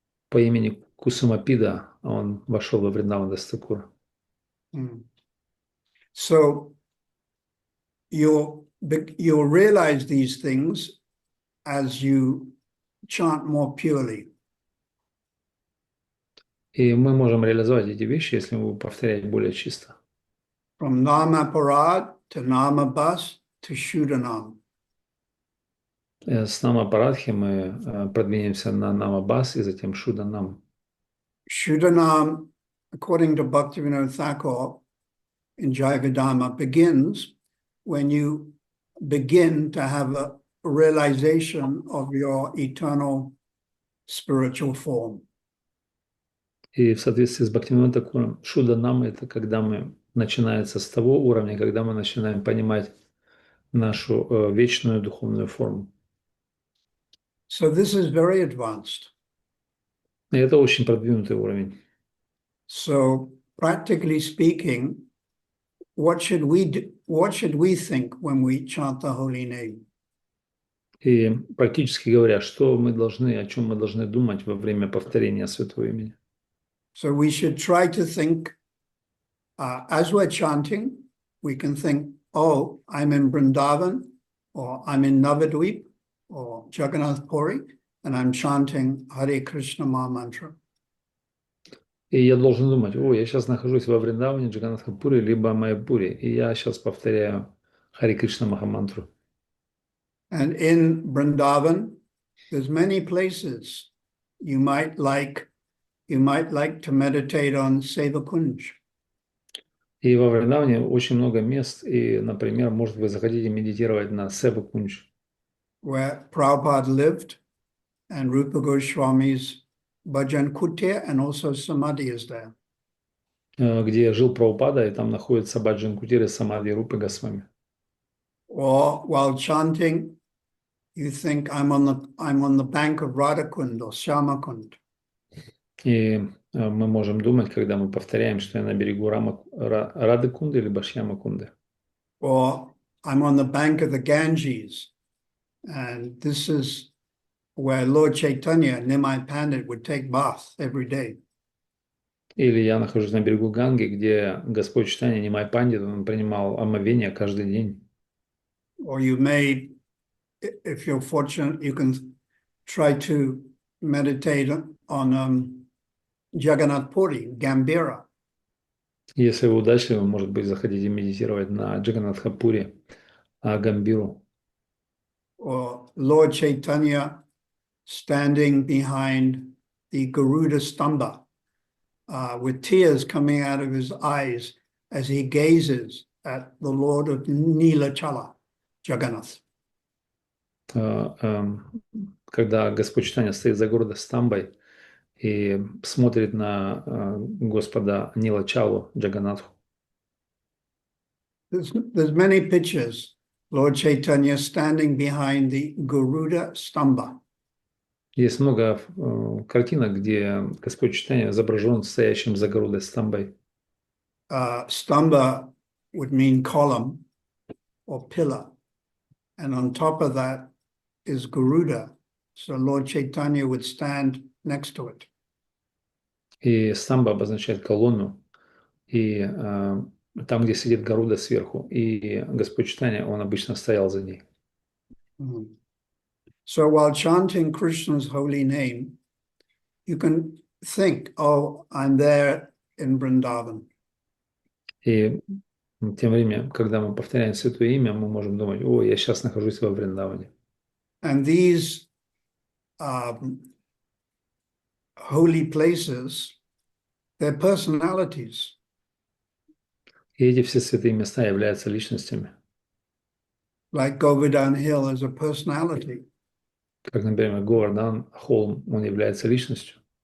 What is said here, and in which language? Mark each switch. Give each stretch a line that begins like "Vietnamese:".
Russian: По имени Кусумапида он вошел во Вриндаван Дас Такура.
English: So you'll realize these things as you chant more purely.
Russian: И мы можем реализовать эти вещи, если мы будем повторять более чисто.
English: From Nama Parad to Nama Bas to Shudanam.
Russian: С Нама Парадхи мы продвинемся на Нама Бас и затем Шуданам.
English: Shudanam, according to Bhaktivinoda Thakur in Jaivedama, begins when you begin to have a realization of your eternal spiritual form.
Russian: И в соответствии с Бхактивинодом Такуром, Шуданам – это когда мы начинается с того уровня, когда мы начинаем понимать нашу вечную духовную форму.
English: So this is very advanced.
Russian: И это очень продвинутый уровень.
English: So practically speaking, what should we think when we chant the holy name?
Russian: И практически говоря, что мы должны, о чем мы должны думать во время повторения святого имени?
English: So we should try to think, as we're chanting, we can think, oh, I'm in Vrindavan, or I'm in Navadvip, or Jagannath Puri, and I'm chanting Hare Krishna Maha Mantra.
Russian: И я должен думать, я сейчас нахожусь во Вриндаване, Джаганнатхапуре, либо Майяпуре, и я сейчас повторяю Харе Кришна Махамантру.
English: And in Vrindavan, there's many places you might like to meditate on Seva Kunj.
Russian: И во Вриндаване очень много мест, и, например, может вы захотите медитировать на Сева Кунж,
English: where Prabhupada lived, and Rupa Goswami's Bhajan Kutir, and also Samadhi is there.
Russian: где жил Прабхупада, и там находится Баджан Кутир и Самадхи Рупы Госвами.
English: Or while chanting, you think I'm on the bank of Radhakund or Shyamakund.
Russian: И мы можем думать, когда мы повторяем, что я на берегу Радхакунды либо Шьямакунды.
English: Or I'm on the bank of the Ganges, and this is where Lord Chaitanya, Nimai Pandit, would take bath every day.
Russian: Или я нахожусь на берегу Ганги, где Господь Чайтанья Нимай Пандит, он принимал омовение каждый день.
English: Or you may, if you're fortunate, you can try to meditate on Jagannath Puri, Gambhira.
Russian: Если вы удачливы, может быть, захотите медитировать на Джаганнатхапуре, Гамбиру.
English: Or Lord Chaitanya standing behind the Garuda Stamba with tears coming out of his eyes as he gazes at the Lord of Nilachala, Jagannath.
Russian: Когда Господь Чайтанья стоит за городом Стамбой и смотрит на Господа Нилачалу, Джаганнатху.
English: There's many pictures. Lord Chaitanya standing behind the Garuda Stamba.
Russian: Есть много картинок, где Господь Чайтанья изображен стоящим за городом Стамбой.
English: Stamba would mean column or pillar. And on top of that is Garuda. So Lord Chaitanya would stand next to it.
Russian: И Стамба обозначает колонну. И там, где сидит Гаруда сверху. И Господь Чайтанья, он обычно стоял за ней.
English: So while chanting Krishna's holy name, you can think, oh, I'm there in Vrindavan.
Russian: И тем временем, когда мы повторяем Святое Имя, мы можем думать, о, я сейчас нахожусь во Вриндаване.
English: And these holy places, they're personalities.
Russian: И эти все святые места являются личностями.
English: Like Govardhan Hill is a personality.
Russian: Как, например, Говардан Холм, он является личностью.